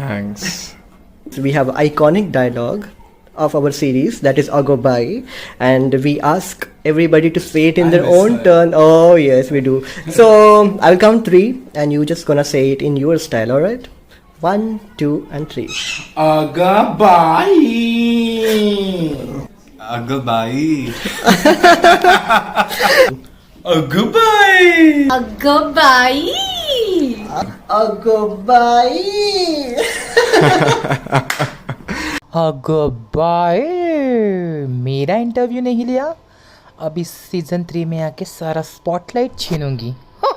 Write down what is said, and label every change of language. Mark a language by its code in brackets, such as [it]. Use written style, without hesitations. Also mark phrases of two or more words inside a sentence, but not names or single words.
[en] So we have iconic dialogue of our series, that is Agal Bagal, and we ask everybody to say it in their own turn. Oh yes, we do. So I'll count 3 and you just gonna say it in your style, alright? 1, 2 and 3. Agal Bagal. Agal Bagal. Agal Bagal. Agal Bagal. Agal Bagal. [mr] अगं बाय, [hi] मेरा इंटरव्यू नहीं लिया, अब इस सीजन 3 में आके सारा स्पॉटलाइट छीनूंगी.